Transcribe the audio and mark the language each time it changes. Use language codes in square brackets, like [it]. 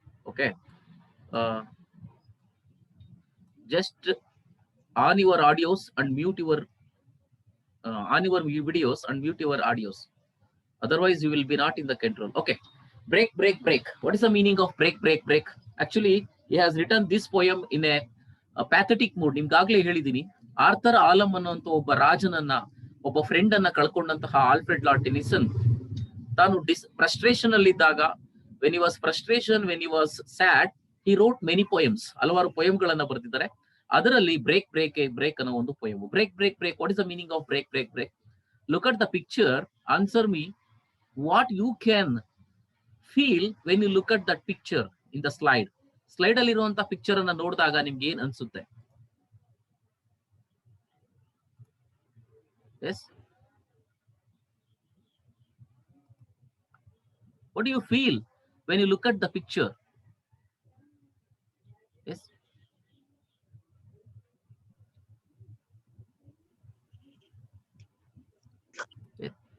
[en] Okay, just on your audios and mute your on your videos and mute your audios, otherwise you will be not in the control. Okay, break break break, what is the meaning of break break break? Actually he has written this poem in a pathetic mood. [kn] ನಿಮ್ಗಾಗ್ಲೇ ಹೇಳಿದೀನಿ, Arthur Alam ಅನ್ನುವಂತ ಒಬ್ಬ ರಾಜನನ್ನ, ಒಬ್ಬ friend ಅನ್ನ ಕಳ್ಕೊಂಡಂತಹ Alfred lord Tennyson ತಾನು frustration ಅಲ್ಲಿ ಇದ್ದಾಗ, [en] when he was sad, he wrote many poems, [kn] ಹಲವಾರು ಪೋಯಮ್ಗಳನ್ನ ಬರೆದಿದ್ದಾರೆ. ಅದರಲ್ಲಿ ಬ್ರೇಕ್ ಬ್ರೇಕ್ ಬ್ರೇಕ್ ಅನ್ನೋ ಒಂದು poem. Break break break, [en] what is the meaning of break break [kn] break? [en] look at the picture, answer me what you can feel when you look at that picture in the slide [kn] ಅಲ್ಲಿ ಇರುವಂತಹ picture ಅನ್ನ ನೋಡಿದಾಗ ನಿಮ್ಗೆ ಏನ್ ಅನ್ಸುತ್ತೆ? [en] Yes, what do you feel when you look at the picture? Yes, yes.